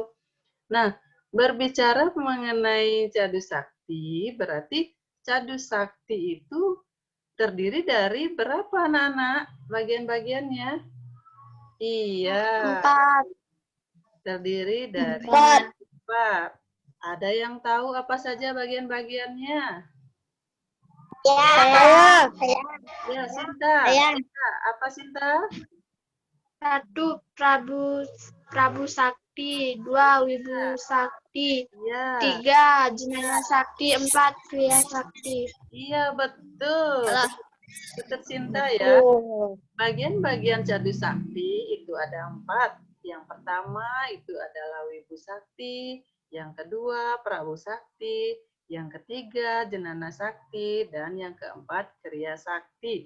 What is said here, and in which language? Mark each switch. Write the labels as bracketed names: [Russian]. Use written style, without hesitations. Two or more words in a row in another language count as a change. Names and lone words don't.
[Indonesian] Nah, berbicara mengenai cadu sakti, berarti cadu sakti itu terdiri dari berapa anak-anak bagian-bagiannya? Iya, 4. terdiri dari 4. 4. Ada yang tahu apa saja bagian-bagiannya? Saya. Ya, Sinta. Saya. Sinta, apa Sinta? 1. Prabu Sakti, 2. Wibu Sakti, Iya. 3. Jenana Sakti, 4. Kriya Sakti. Iya, betul. Betul Sinta ya. Bagian-bagian cadu sakti itu ada 4. Yang pertama itu adalah Wibu Sakti, yang kedua Prabu Sakti, yang ketiga Jenana Sakti, dan yang keempat Kriya Sakti.